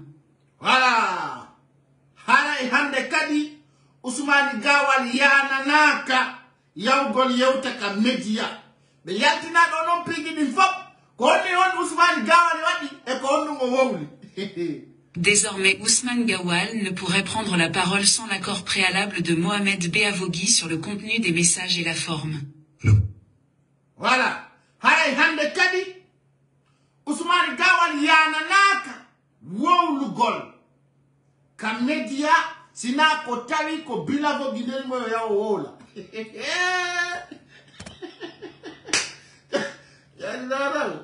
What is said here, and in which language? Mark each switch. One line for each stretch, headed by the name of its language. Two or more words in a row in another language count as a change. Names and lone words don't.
French: Voilà.
Fula: Hana hande kadi Ousmane Gawal yananaka yawgol yewtaka media. Be yaltina do non pigi di fop ko ni on Ousmane Gawal wadi e ko on mo wowli.
French: Désormais, Ousmane Gawal ne pourrait prendre la parole sans l'accord préalable de Mohamed Beavogui sur le contenu des messages et la forme. Voilà.
Fula: Hay hande kadi Ousmane Gawal yananaka wowlugol ka media sina ko tawi ko Beavogui del mo yawo wola. Ya ndara.